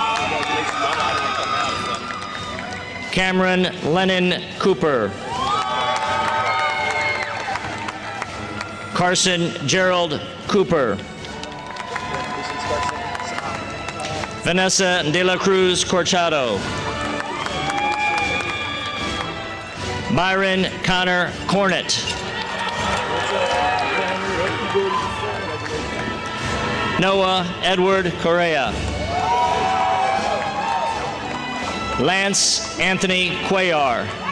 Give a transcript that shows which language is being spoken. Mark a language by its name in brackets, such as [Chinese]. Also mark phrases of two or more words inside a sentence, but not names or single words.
[English] Cameron Lennon Cooper. Carson Gerald Cooper. Vanessa De La Cruz Corchado. Byron Connor Cornett. Noah Edward Correa. Lance Anthony Cuellar.